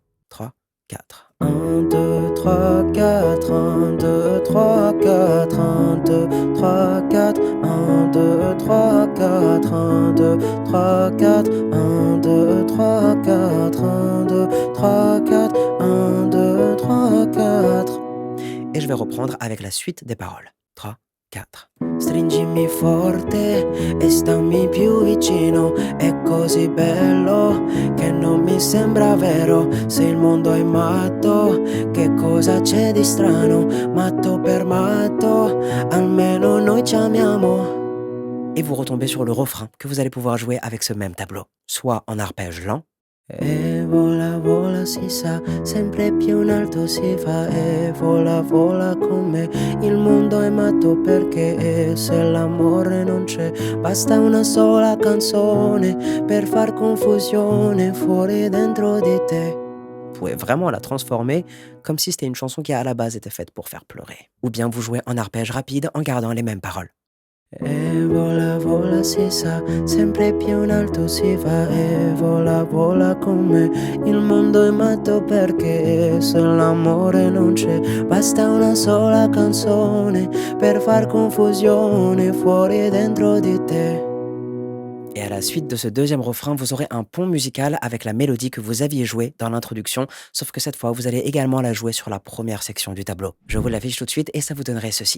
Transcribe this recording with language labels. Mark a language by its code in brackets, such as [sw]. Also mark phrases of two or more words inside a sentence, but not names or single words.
[fr] 3, 4. 1, 2, 3, 4, 1, 2, 3, 4, 1, 2, 3, 4, 1, 2, 3, 4, 1, 2, 3, 4, 1, 2, 3, 4, 1, 2, 3, 4, 1, 2, 3, 4. Et je vais reprendre avec la suite des paroles. 3, 4. [it] Stringimi forte e stammi più vicino, è così bello che non mi sembra vero. Se il mondo è matto, che cosa c'è di strano? Matto per matto, almeno noi ci amiamo. [fr] Et vous retombez sur le refrain que vous allez pouvoir jouer avec ce même tableau, soit en arpège lent. [it] E vola, vola si sa, sempre più in alto si va. E vola, vola con me, il mondo è matto perché se l'amore non c'è, basta una sola canzone per far confusione fuori e dentro di te. [fr] Vous pouvez vraiment la transformer comme si c'était une chanson qui à la base était faite pour faire pleurer. Ou bien vous jouez en arpège rapide en gardant les mêmes paroles. [it] E vola, vola si sa, sempre più in alto si va. E vola, vola con me, il mondo è matto perché se l'amore non c'è, basta una sola canzone per far confusione fuori e dentro di te. [fr] Et à la suite de ce deuxième refrain, vous aurez un pont musical avec la mélodie que vous aviez jouée dans l'introduction, sauf que cette fois, vous allez également la jouer sur la première section du tableau. Je vous l'affiche tout de suite et ça vous donnerait ceci.